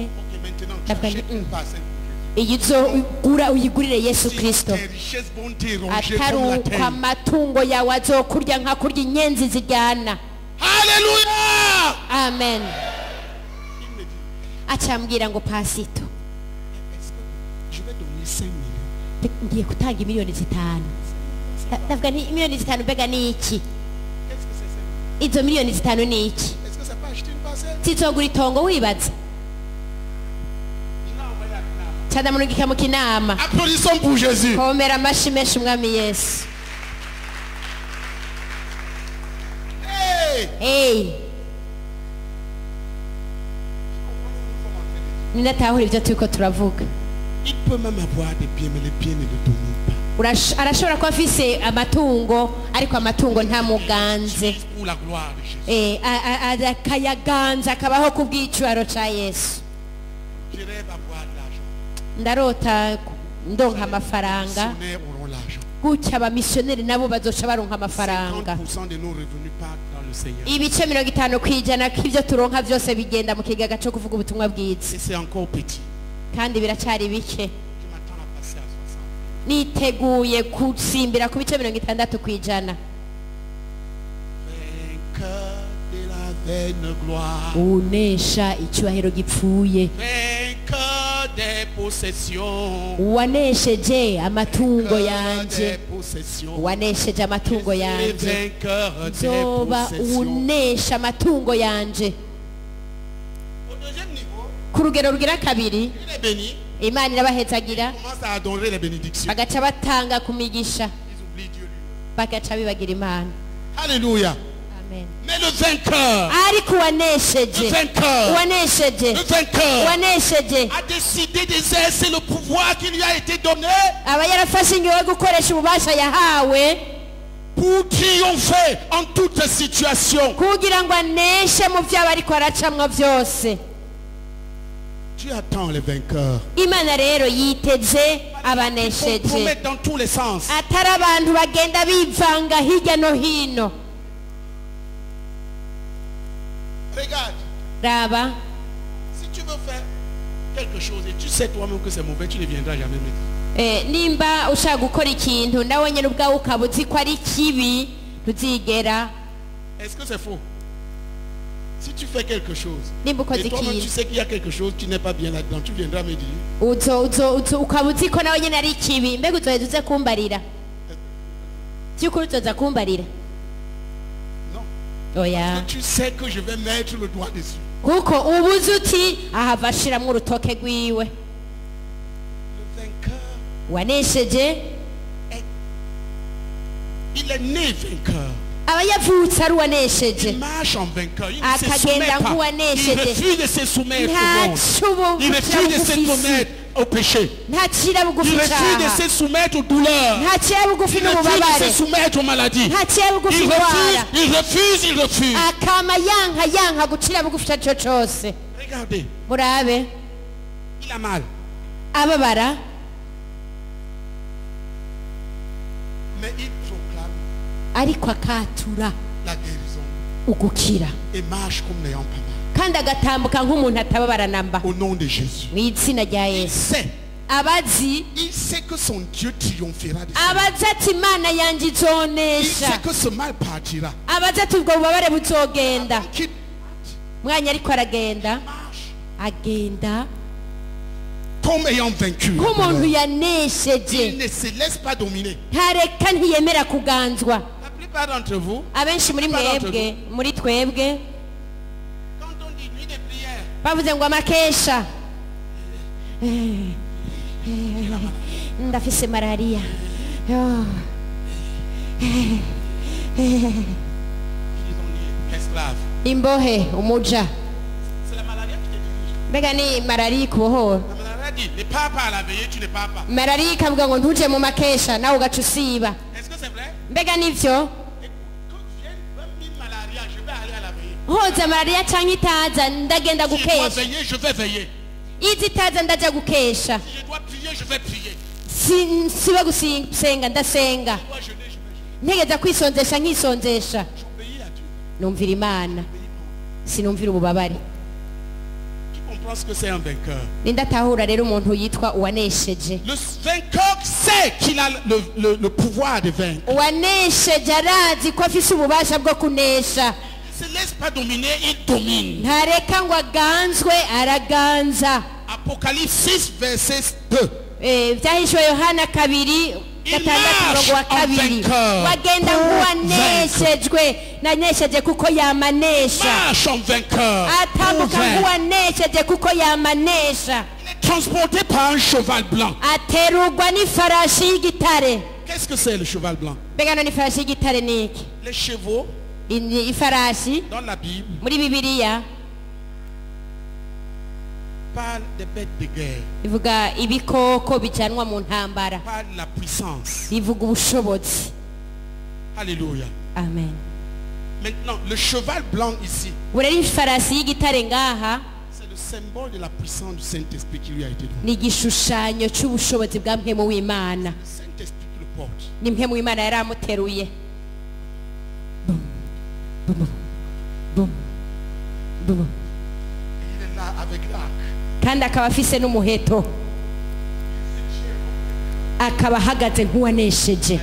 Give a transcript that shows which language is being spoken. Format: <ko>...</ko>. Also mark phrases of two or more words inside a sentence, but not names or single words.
<fr>Ok, maintenant, tu D'après achètes lui. une parcelle.</fr> <rn>Iyi uzogura uyigurire Yesu Kristo.</rn> <fr>Tes richesses vont t'éronger comme la</fr> <rn>Ataruka</rn> <fr>terre.</fr> <rn>amatungo yawe azokurya nka kurya inyenzi ziryana.</rn> <fr>Alléluia! Amen. Il me dit,</fr> <rn>Acambwira ngo pasito</rn> <fr>est-ce que je vais donner 5 millions?</fr> <rn>ngiye gutanga miliyoni 5. Ndavuga nti miliyoni 5 mbega ni iki?</rn> <fr>Qu'est-ce que c'est 5 millions?</fr> <rn>Izo miliyoni 5 ni iki?</rn> <fr>Est-ce que ça peut acheter une parcelle?</fr> <rn>Tizogura itongo wibaza?</rn> <fr>Il a envoyé à Knam.</fr> <rn>Cadamunugika mu kinama.</rn> <fr>Applaudissons pour Jésus.</fr> <rn>Komera amashi menshi umwami Yesu. Hey! Hey, ninatahura ibyo turiko turavuga.</rn> <fr>Il peut même avoir des biens, mais les biens ne le dominent pas.</fr> <rn>arashobora kuba afise amatungo ariko amatungo ntamuganze</rn> <fr>Pour la gloire de Jésus.</fr> <rn>akayaganza akabaho ku bw'icubahiro ca Yesu.</rn> <fr>Je rêve avoir de l'argent.</fr> <rn>Ndarota ndonka amafaranga</rn> <fr>Les missionnaires auront l'argent.</fr> <rn>gutya abamisiyoneri nabo bazoca baronka amafaranga.</rn> <fr>50% de nos revenus partent dans le Seigneur.</fr> <rn>Ibice 50 kw'ijana k'ivyo turonka vyose bigenda mu kigaga co kuvuga ubutumwa bwiza,</rn> <fr>Et c'est encore petit.</fr> <rn>kandi biracari bike.</rn> <fr>Je m'attends à passer à 60.</fr> <rn>Niteguye gusimbira ku bice 60 kw'ijana.</rn> <fr>Vainqueur de la vaine gloire.</fr> <rn>Unesha icubahiro gipfuye,</rn> <fr>Vainqueur des possessions.</fr> <rn>wanesheje amatungo</rn> <fr>Vainqueur</fr> <rn>yanje,</rn> <fr>des possessions.</fr> <rn>wanesheje amatungo</rn> <fr>Et</fr> <rn>yanje,</rn> <fr>vainqueur des</fr> <rn>zoba</rn> <fr>possessions.</fr> <rn>unesha amatungo yanje.</rn> <fr>Au deuxième niveau,</fr> <rn>Ku rugero rugira kabiri,</rn> <fr>il est béni.</fr> <rn>Imana irabahezagira</rn> <fr>Ils commencent à adorer les bénédictions.</fr> <rn>bagaca batanga ku migisha,</rn> <fr>Ils oublient Dieu lui.</fr> <rn>bagaca bibagira Imana.</rn> <fr>Alléluia. Amen. Mais le vainqueur,</fr> <rn>Ariko</rn> <fr>le</fr> <rn>wanesheje,</rn> <fr>vainqueur,</fr> <rn>wanesheje,</rn> <fr>le vainqueur</fr> <rn>wanesheje</rn> <fr>a décidé d'exercer le pouvoir qui lui a été donné</fr> <rn>aba yarafashe ingingo yo gukoresha ububasha yahawe</rn> <fr>pour triompher en toutes situations.</fr> <rn>kugira ngo aneshe mu vyo aba ariko aracamwo vyose.</rn> <fr>Dieu attend les vainqueurs.</fr> <rn>Imana rero yiteze abanesheje,</rn> <fr>Compromettre dans tous les sens.</fr> <rn>atari abantu bagenda bivanga hirya no hino.</rn> <fr>Regarde,</fr> <rn>Raba,</rn> <fr>si tu veux faire quelque chose et tu sais toi-même que c'est mauvais, tu ne viendras jamais me dire.</fr> <rn>nimba ushaka gukora ikintu nawe nyine ubwawe ukaba uzi ko ari kibi, ntuzigera.</rn> <fr>Est-ce que c'est faux? Si tu fais quelque chose</fr> <rn>Nimba ukoze</rn> <fr>et toi-même tu</fr> <rn>ikintu</rn> <fr>sais qu'il y a quelque chose qui n'est pas bien là-dedans, tu viendras me dire.</fr> <rn>ukaba uzi ko nawe nyine ari kibi, mbega uzoheza uze kumbarira? By'ukuri uzoza kumbarira?</rn> <fr>Non.</fr> <rn>Oya,</rn> <fr>Parce que tu sais que je vais mettre le doigt dessus.</fr> <rn>kuko uba uzi uti ahava ashiramwo urutoke rwiwe.</rn> <fr>Le vainqueur,</fr> <rn>Wanesheje</rn> <fr>il est né vainqueur.</fr> <rn>aba yavutse ari uwanesheje,</rn> <fr>Il marche en vainqueur. Il ne se</fr> <rn>akagenda</rn> <fr>soumet pas. Il</fr> <rn>nk'uwanesheje,</rn> <fr>refuse de se soumettre au monde.</fr> <rn>ntacubu</rn> <fr>Il refuse de se soumettre au péché.</fr> <rn>ntacira bugufi</rn> <fr>Il refuse de</fr> <rn>icaha,</rn> <fr>se soumettre aux douleurs.</fr> <rn>ntacira bugufi</rn> <fr>Il refuse de</fr> <rn>n'ububabare,</rn> <fr>se soumettre aux maladies.</fr> <rn>ntacira bugufi</rn> <fr>Il</fr> <rn>indwara,</rn> <fr>refuse.</fr> <rn>akama yanka gucira bugufi ico arico cose.</rn> <fr>Regardez,</fr> <rn>Murabe,</rn> <fr>il a mal.</fr> <rn>ababara</rn> <fr>Mais il proclame</fr> <rn>ariko akatura</rn> <fr>la guérison</fr> <rn>ugukira,</rn> <fr>et marche comme n'ayant pas mal.</fr> <rn>kandi agatambuka nk'umuntu atababara namba,</rn> <fr>Au nom de Jésus.</fr> <rn>mu izina rya</rn> <fr>Il</fr> <rn>Yesu.</rn> <fr>sait.</fr> <rn>Abazi,</rn> <fr>Il sait que son Dieu triomphera de ça.</fr> <rn>abazi ati Imana yanje</rn> <fr>Il sait</fr> <rn>izonesha,</rn> <fr>que ce mal partira.</fr> <rn>abazi ati ubwo bubabare buzogenda.</rn> <fr>Qu'il</fr> <rn>Mwanya ariko aragenda,</rn> <fr>marche</fr> <rn>agenda</rn> <fr>comme ayant vaincu.</fr> <rn>nk'umuntu</rn> <fr>Il</fr> <rn>yanesheje,</rn> <fr>ne se laisse pas dominer.</fr> <rn>ntareka ntiyemera kuganzwa.</rn> <fr>La plupart d'entre vous,</fr> <rn>Abenshi muri mwebwe, muri twebwe,</rn> <fr>quand on dit nuit de prière,</fr> <rn>bavuze ngo amakesha, ndafise malariya,</rn> <fr>ils ont dit esclave.</fr> <rn>imbohe, umuja.</rn> <fr>C'est la maladie qui te dirige.</fr> <rn>Mbega ni malariya ikubohora?</rn> <fr>La maladie dit, ne pars pas à la veillée, tu ne pars pas.</fr> <rn>Malariya ikavuga ngo ntuje mu makesha nawe ugaca usiba.</rn> <fr>Est-ce que c'est vrai?</fr> <rn>Mbega nivyo?</rn> <fr>Et quand vienne même une malaria, je vais aller à la veillée.</fr> <rn>Hoza malariya canke itaza ndagenda</rn> <fr>Si je dois</fr> <rn>gukesha,</rn> <fr>veiller, je vais veiller.</fr> <rn>izi itaza ndaja gukesha,</rn> <fr>Si je dois prier, je vais prier.</fr> <rn>siba gusenga ndasenga,</rn> <fr>Je dois jeûner, je vais jeûner.</fr> <rn>ntegeza kwisonzesha nkisonzesha.</rn> <fr>J'obéis à Dieu.</fr> <rn>Numvira Imana, sinumvira ububabare.</rn> <fr>Tu comprends ce que c'est un vainqueur?</fr> <rn>Nindatahura rero umuntu yitwa uwanesheje.</rn> <fr>Le vainqueur sait qu'il a le pouvoir de vaincre.</fr> <rn>Uwanesheje arazi ko afise ububasha bwo kunesha,</rn> <fr>Il ne se laisse pas dominer, il domine.</fr> <rn>ntareka ngo aganzwe, araganza.</rn> <fr>Apocalypse 6, verset 2.</fr> <rn>Vyahishwe Yohana 2:6 wagenda nk'uwaneshejwe, nanesheje kuko yamanesha,</rn> <fr>Marche en vainqueur.</fr> <rn>atambuka nk'uwanesheje kuko yamanesha,</rn> <fr>Il est transporté par un cheval blanc.</fr> <rn>aterurwa n'ifarashi y'igitare.</rn> <fr>Qu'est-ce que c'est le cheval blanc?</fr> <rn>Mbega none ifarashi y'igitare ni iki?</rn> <fr>Les chevaux,</fr> <rn>Ifarashi</rn> <fr>dans la Bible,</fr> <rn>muri Bibiliya</rn> <fr>parle des bêtes de guerre.</fr> <rn>ivuga ibikoko bijanwa mu ntambara,</rn> <fr>Ça parle de la puissance.</fr> <rn>ivuga ubushobozi.</rn> <fr>Alléluia. Amen. Maintenant, le cheval blanc ici,</fr> <rn>Burera ifarasi y'igitare ngaha</rn> <fr>c'est le symbole de la puissance du Saint-Esprit qui lui a été donné.</fr> <rn>ni igishushanyo cy'ubushobozi bwa mpemu w'Imana.</rn> <fr>Le Saint-Esprit qui le porte.</fr> <rn>Ni mpemu w'Imana yari amuteruye. Bum, bum, bum, bum.</rn> <fr>Il est là avec l'arc.</fr> <rn>Kandi akaba afise n'umuheto, akaba ahagaze nk'uwanesheje.</rn>